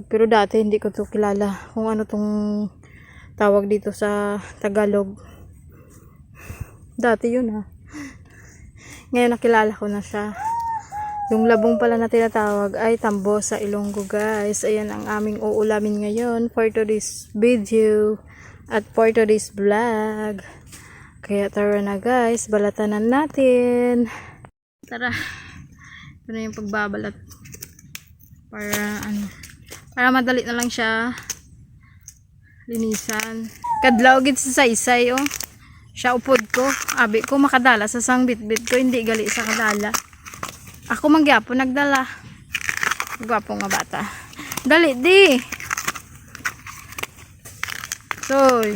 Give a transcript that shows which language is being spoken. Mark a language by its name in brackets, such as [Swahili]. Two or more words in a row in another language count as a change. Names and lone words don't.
[Filipino] Pero dati hindi ko to kilala kung ano tong tawag dito sa Tagalog. Dati yun ha. Ngayon nakilala ko na siya. Yung labong pala na tinatawag ay tambo sa Ilonggo guys. Ayan ang aming uulamin ngayon [English] for today's video [Filipino] at [English] for today's vlog. [Filipino] Kaya tara na guys, balatanan natin. Tara. Ito na yung pagbabalat. Para madali na lang siya linisan. [Hiligaynon] Kadlaw gid sa saysay oh. Siya upod ko. Abi ko makadala sa sang bitbit ko, hindi gali sa kadala. Ako manggyapo nagdala. Gwapo nga bata. Dali di. Soy.